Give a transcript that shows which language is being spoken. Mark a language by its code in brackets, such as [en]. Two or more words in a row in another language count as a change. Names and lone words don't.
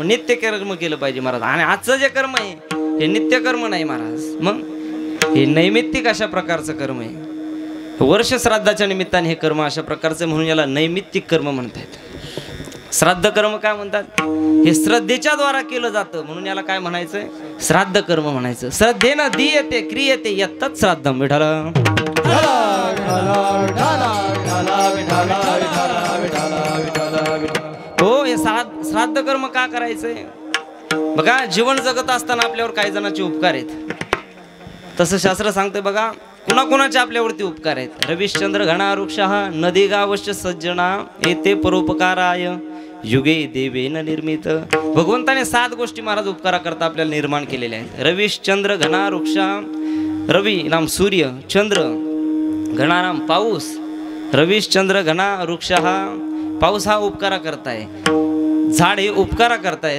[mr] नित्य कर्म केलं पाहिजे महाराज. आणि आजचं जे कर्म आहे हे नित्य कर्म नाही महाराज, मग हे नैमित्तिक अशा प्रकारचं कर्म आहे. वर्ष श्राद्धाच्या निमित्ताने हे कर्म अशा प्रकारचं, म्हणून याला नैमित्तिक कर्म म्हणतात. श्राद्ध कर्म काय म्हणतात? हे श्रद्धेच्या द्वारा केलं जातं, म्हणून याला काय म्हणायचंय? श्राद्ध कर्म म्हणायचं. [sa] श्रद्धेनं दीयते क्रियते यत्तत् श्राद्धम. [mr] विठाला हो, हे श्राद्ध कर्म का करायचंय? बघा, जीवन जगत असताना आपल्यावर काही जणांचे उपकार आहेत. तसं शास्त्र सांगते बघा, कुणाकुणाचे आपल्यावरती उपकार आहेत. [sa] रविश्चंद्र घना वृक्षः नदी गावश्च सज्जना येते परोपकाराय युगे देवेन निर्मित. [mr] भगवंताने 7 गोष्टी महाराज उपकाराकरता आपल्याला निर्माण केलेल्या आहेत. [sa] रविश्चंद्र घना वृक्ष. [mr] रवी नाम सूर्य, चंद्र घना नाम पाऊस. [sa] रविश्चंद्र घना वृक्ष, [mr] पाऊस हा उपकारा करताय. झाड हे उपकारा करताय.